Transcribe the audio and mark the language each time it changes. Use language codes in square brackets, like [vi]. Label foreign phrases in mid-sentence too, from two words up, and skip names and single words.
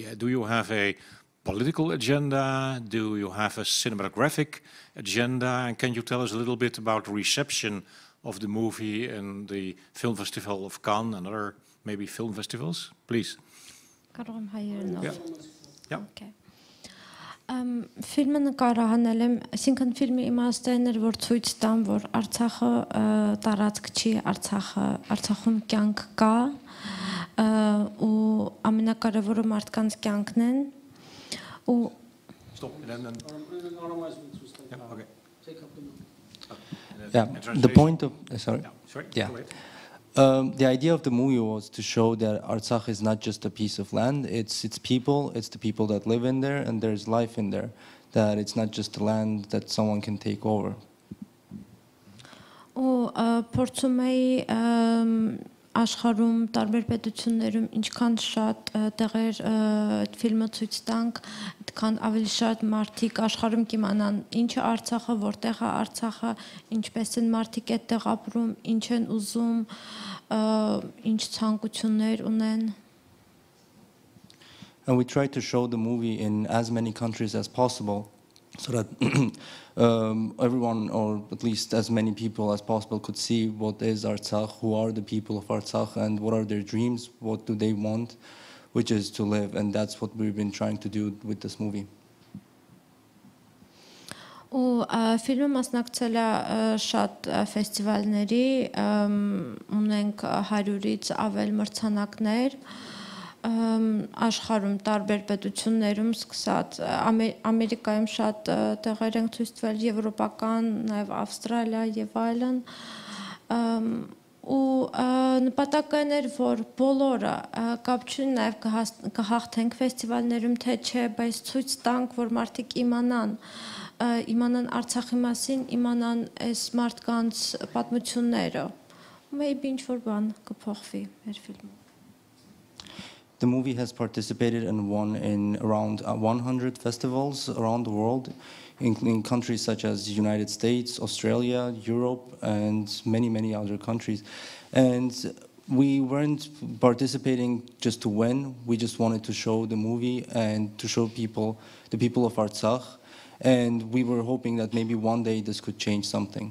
[en] Do you have a political agenda? Do you have a cinematographic agenda? And can you tell us a little bit about the reception of the movie in the Film Festival of Cannes and other maybe film festivals? Please. Yeah. Yeah. Okay. [hy] Ֆիլմը նկարահանել եմ, այսինքն ֆիլմի իմաստն էր, որ ցույց տան, որ Արցախը տարածք չի, Արցախում կյանք կա, ու ամենակարևորը մարդկանց կյանքն են, ու [en] Yeah, the point of the idea of the movie was to show that Artsakh is not just a piece of land, it's people, it's the people that live in there, and there's life in there, that it's not just a land that someone can take over. [hy] Ու փորձում էի աշխարհում տարբեր պետություններում ինչքան շատ տեղեր այդ ֆիլմը ցույց տանք, այդքան ավելի շատ մարդիկ աշխարհում կիմանան ինչ է Արցախը, որտեղ է Արցախը, ինչպես են մարդիկ այդտեղ ապրում, ինչ են ուզում, ինչ ցանկություններ ունեն. [en] And we tried to show the movie in as many countries as possible, so that everyone, or at least as many people as possible, could see what is Artsakh, who are the people of Artsakh, and what are their dreams, what do they want, which is to live, and that's what we've been trying to do with this movie. [hy] Ու ֆիլմը մասնակցել է շատ ֆեստիվալների, ունենք 100-ից ավել մրցանակներ, աշխարհում տարբեր պետություններում սկսած Ամերիկայում շատ տեղեր են ցույց տվել, եվրոպական, նաև Ավստրալիա եւ այլն, ու նպատակն էր, որ բոլորը կապ չունի, նաև կհաղթենք ֆեստիվալներում, թե չէ, բայց ցույց տանք, որ մարդիկ իմանան Արցախի մասին, իմանան այս մարդկանց պատմությունները, ու maybe ինչ-որ բան կփոխվի մեր ֆիլմում. [en] The movie has participated and won in around 100 festivals around the world, in countries such as the United States, Australia, Europe, and many, many other countries. And we weren't participating just to win, we just wanted to show the movie and to show people, the people of Artsakh, and we were hoping that maybe one day this could change something.